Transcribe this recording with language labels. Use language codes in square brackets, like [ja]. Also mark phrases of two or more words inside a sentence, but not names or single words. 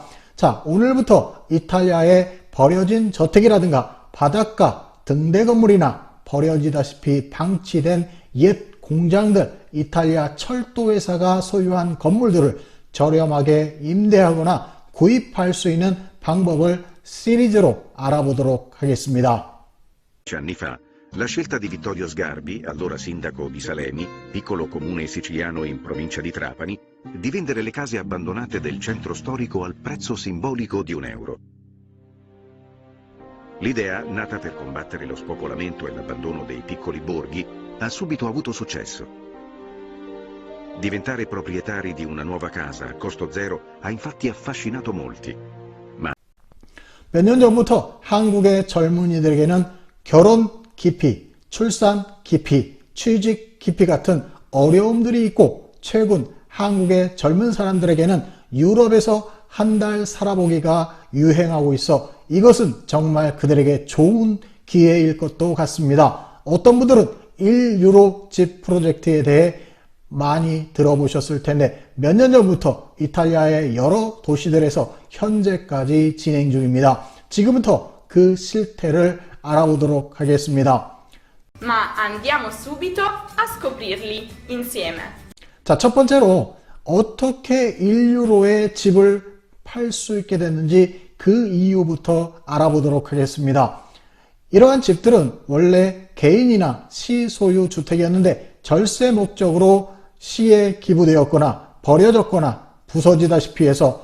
[ko] 자, 오늘부터 이탈리아의 버려진 저택이라든가 바닷가 등대 건물이나 버려지다시피 방치된 옛 공장들, 이탈리아 철도회사가 소유한 건물들을 저렴하게 임대하거나 구입할 수 있는 방법을 시리즈로 알아보도록 하겠습니다. [it] Anni fa, la scelta di Vittorio Sgarbi, allora sindaco di Salemi, piccolo comune siciliano in provincia di Trapani, di vendere le case abbandonate del centro storico al prezzo simbolico di €1. L'idea, nata per combattere lo spopolamento e l'abbandono dei piccoli borghi, ha subito avuto successo. Diventare proprietari di una nuova casa a costo zero ha infatti affascinato molti. [ko] 몇 년 전부터 한국의 젊은이들에게는 결혼 기피, 출산 기피, 취직 기피 같은 어려움들이 있고 최근 한국의 젊은 사람들에게는 유럽에서 한 달 살아보기가 유행하고 있어 이것은 정말 그들에게 좋은 기회일 것도 같습니다. 어떤 분들은 1유로 집 프로젝트에 대해 많이 들어보셨을 텐데 몇 년 전부터 이탈리아의 여러 도시들에서 현재까지 진행 중입니다. 지금부터 그 실태를 알아보도록 하겠습니다. [it] Ma andiamo subito a scoprirli insieme. [ko] 자, 첫 번째로 어떻게 1유로에 집을 팔 수 있게 됐는지 그 이유부터 알아보도록 하겠습니다. 이러한 집들은 원래 개인이나 시소유 주택이었는데 절세 목적으로 시에 기부되었거나 버려졌거나 부서지다시피 해서